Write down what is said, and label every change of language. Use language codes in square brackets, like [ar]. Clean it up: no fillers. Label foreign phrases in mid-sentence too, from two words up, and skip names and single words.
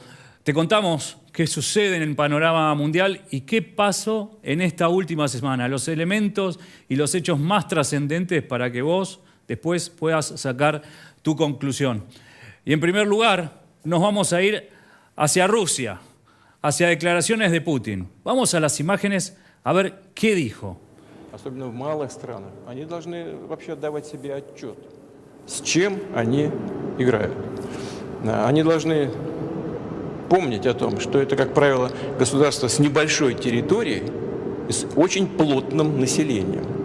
[es] Te contamos qué sucede en el panorama mundial y qué pasó en esta última semana, los elementos y los hechos más trascendentes para que vos después puedas sacar tu conclusión. Y en primer lugar, nos vamos a ir hacia Rusia, hacia declaraciones de Putin. Vamos a las imágenes a ver qué dijo. [ru] Особенно в малых странах, они должны вообще отдавать себе отчет, с чем они играют. Они должны помнить о том, что это, как правило, государство с небольшой территорией и с очень плотным населением.